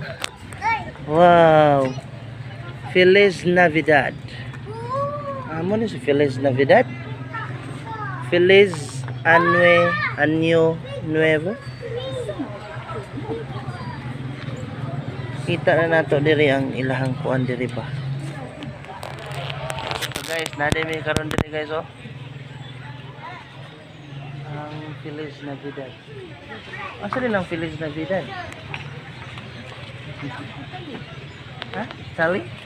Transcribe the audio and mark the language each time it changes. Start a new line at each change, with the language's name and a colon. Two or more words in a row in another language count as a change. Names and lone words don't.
Spanish: Wow. Feliz Navidad.
Cebuano: Ano ni si Feliz Navidad?
Spanish: Feliz Año Nuevo.
Cebuano: Kita na nato diri ang ilahang kuan diri pa. So guys, nademi karon diri guys, oh. Ang
Spanish: Feliz Navidad.
Cebuano: Asa rin ang
Spanish: Feliz Navidad?
Cebuano: Ha? Sali?